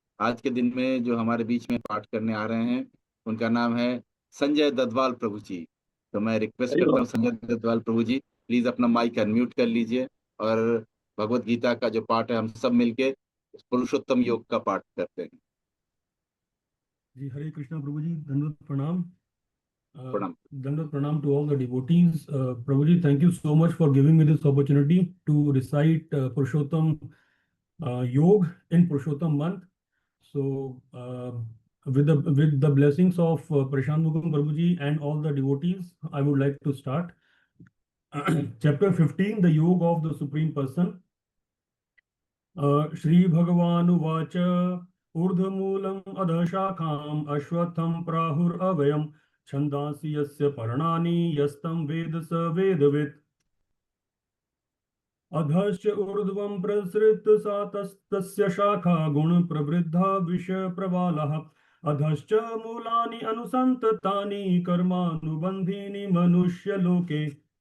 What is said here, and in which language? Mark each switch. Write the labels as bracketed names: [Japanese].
[Hindi] आज के दिन में जो हमारे बीच में पाठ करने आ रहे हैं, उनका नाम है संजय ददवाल प्रभु जी। तो मैं रिक्वेस्ट हरि करता ओम। हूँ संजय ददवाल प्रभु जी, प्लीज अपना माइक अनम्यूट कर लीजिए और भगवत गीता का जो पाठ है हम सब मिलके पुरुषोत्तम योग का पाठ करते हैं। जी हरे कृष्णा प्रभु जी, दंडवत प्रणाम। प्रणाम। [English] Dandavat pranam to all the devotees. Prabhuji, thank you so much for giving me this opportunity to recite Purushottam Yog in Purushottam month. So, with the blessings of Prashant Mukund Prabhuji and all the devotees, I would like to start. Chapter 15, the Yoga of the Supreme Person. [Sanskrit] Shri Bhagavan Uvacha Urdhmoolam Adhashakam Ashwatham Prahur Avayam Chandasi Yasya Parnani Yastam Vedasa Vedavit Adhasya Urdhvam Prasrit Satastasya Shakha Gun Pravriddha Visha Pravalaha Adhasya Mulani Anusantatani Karmanubandhini Manushya Loke